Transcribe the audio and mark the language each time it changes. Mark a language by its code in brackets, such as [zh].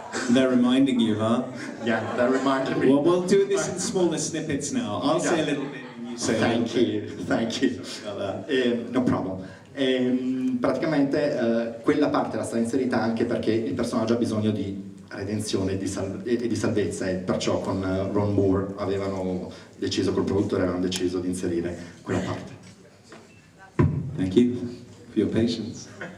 [en] They're reminding you, huh? Yeah, that reminded me. Well, we'll do this in smaller snippets now. I'll say a little bit and you say a little bit. Thank you. No problem. [it] Praticamente quella parte era stata inserita anche perché il personaggio ha bisogno di redenzione e di salvezza, e perciò con Ron Moore col produttore avevano deciso di inserire quella parte. [en] Thank you for your patience.